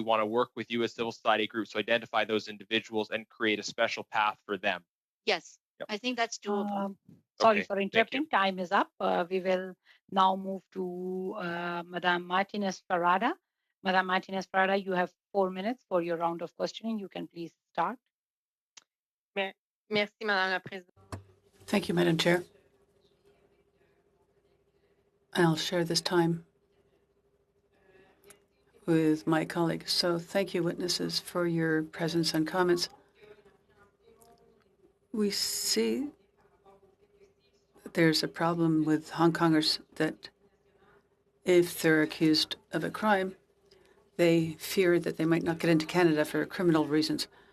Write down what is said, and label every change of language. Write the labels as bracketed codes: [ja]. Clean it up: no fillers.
[en] We want to work with you as civil society groups to identify those individuals and create a special path for them? Yes, yep. I think that's doable. Sorry for interrupting. Time is up. We will now move to Madame Martinez Farada. Madame Martinez Farada, you have 4 minutes for your round of questioning. You can please start. [fr] Merci, Madame la Présidente. [en] Thank you, Madam Chair. I'll share this time with my colleagues. So thank you, witnesses, for your presence and comments. We see that there's a problem with Hong Kongers that if they're accused of a crime, they fear that they might not get into Canada for criminal reasons.